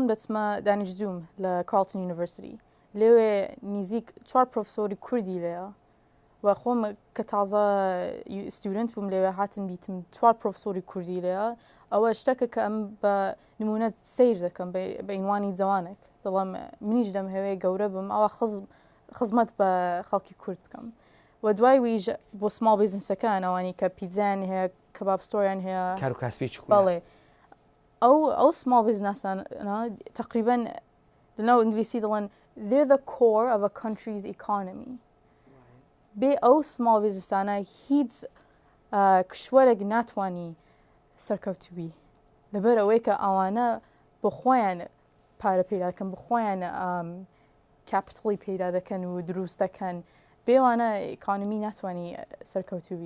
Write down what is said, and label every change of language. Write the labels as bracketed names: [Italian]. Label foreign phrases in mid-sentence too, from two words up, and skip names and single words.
[Central Kurdish] دەچمە دانیشتجووم لە کارلتن یونیڤرسیتی لێوێ نزیک 4 پرۆفسۆری کوردی لێە و خۆم کە تازە ستودنت بووم لێوێ هاتن دیتم 4 پرۆفسۆری کوردی لێە ئەوە شتێکە کە ئەم بە نمونەت سیر دەکەم بە ئینوانی جوانێک دەڵام منیش دەم هەوەیە گەورە بم ئەوە خزمەت بە خەڵکی کورد بکەم و دوای ویژ بۆ [English] small businesses [Central Kurdish] ئەوانی کە پیتزان هەیە [English] kebab store [Central Kurdish] هەیە کار و کاسبی بەڵێ ئەو [English] small business [Central Kurdish] تقریبان لەناو ئینگلیسی دەڵێن [English] they're the core of a country's economy [Central Kurdish] بێ ئەو [English] small business [Central Kurdish] هیچ کشوەرێک ناتوانی سەرکەوتوبی لەبەر ئەوەی کە ئەوانە بۆ خۆیان پارە پێدا دەکەن بۆ خۆیان کاپیتڵی پێدا دەکەن و دروست دەکەن بێوانە ئیکانمی ناتوانانی سەرکەوتوبی